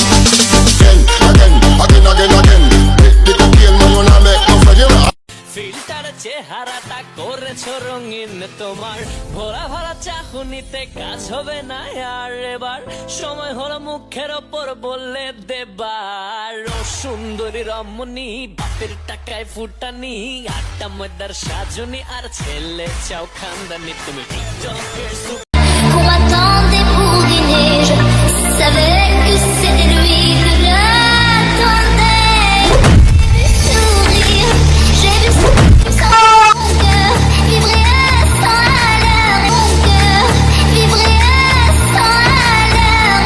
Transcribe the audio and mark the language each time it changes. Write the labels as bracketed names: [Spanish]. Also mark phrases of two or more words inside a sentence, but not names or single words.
[Bangla] ফিল্টার চেহারাটা করেছো রঙিন, তোমার ভরা ভরা চাহনিতে কাজ হবে না আর। এবার সময় হলো মুখের ওপর বললে দেবার। ও সুন্দরী রমণী বাপের টাকায় ফুটানি, আটটা ময়দার সাজনি আর ছেলে চাও খানদানি। তুমি টিকটকের [French] Qu'on m'attendait pour dîner, je savais que c'était lui que j'attendais. Sourire, j'ai vu son cœur vibrer à 100 à l'heure. Mon cœur vibrer à 100 à l'heure.